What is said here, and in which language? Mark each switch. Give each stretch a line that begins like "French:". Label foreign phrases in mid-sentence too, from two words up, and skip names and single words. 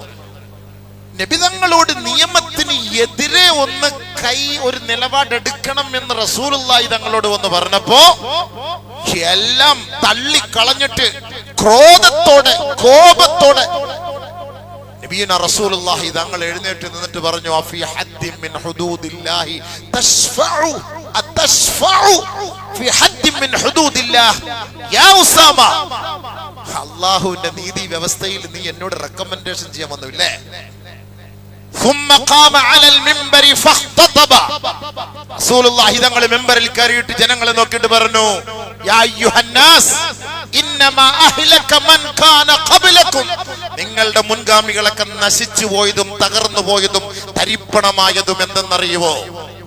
Malayalam: നബിതങ്ങളോട് നിയമത്തിന് എതിരെ ഒന്ന് ഒരു നിലപാടെടുക്കണം എന്ന് റസൂലുള്ളാഹി തങ്ങളോട് വന്ന് പറഞ്ഞപ്പോ എല്ലാം തള്ളിക്കളഞ്ഞിട്ട് കോപത്തോടെ നബിയുനാ റസൂലുള്ളാഹി തങ്ങൾ എഴുന്നേറ്റ് നിന്നിട്ട് പറഞ്ഞു,
Arabic: في حد من حدود الله تشفع أتشفع في حد من حدود الله يا أسامة.
Malayalam: അല്ലാഹുവിന്റെ നീതി വ്യവസ്ഥയിൽ നീ എന്നോട് റെക്കമെൻഡേഷൻ ചെയ്യാൻ വന്നില്ലേ?
Arabic: ثم قام على المنبر فاختطب.
Malayalam: റസൂലുള്ളാഹി തങ്ങൾ മിമ്പറിൽ കയറിയിട്ട് ജനങ്ങളെ നോക്കിയിട്ട് പറഞ്ഞു,
Arabic: يا أيها الناس إنما أهلك من كان قبلكم.
Malayalam: നിങ്ങളുടെ മുൻഗാമികളൊക്കെ നശിച്ചു പോയതും തകർന്നു പോയതും തരിപ്പണമായതും എന്തെന്നറിയുമോ?